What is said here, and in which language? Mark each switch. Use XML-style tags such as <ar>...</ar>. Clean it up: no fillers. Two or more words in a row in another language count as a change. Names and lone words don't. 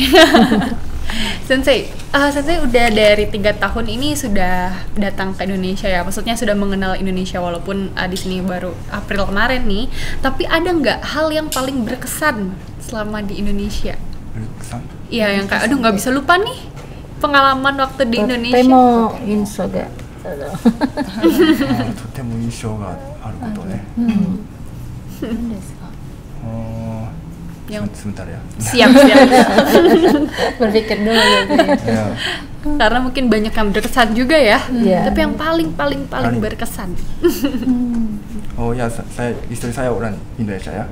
<id>Sensei udah dari 3 tahun ini sudah datang ke Indonesia ya. Maksudnya sudah mengenal Indonesia walaupun di sini baru April kemarin nih. Tapi ada nggak hal yang paling berkesan selama di Indonesia? Berkesan? Iya, yang kayak nggak bisa lupa nih pengalaman waktu di Indonesia.</id> <ja>とても印象がとても印象があることね。</ja> <id>Yang sebentar ya. Siap. Berpikir dulu ya. Karena mungkin banyak yang berkesan juga ya. Iya. Tapi yang paling berkesan. Oh ya, istri saya orang Indonesia ya.</id>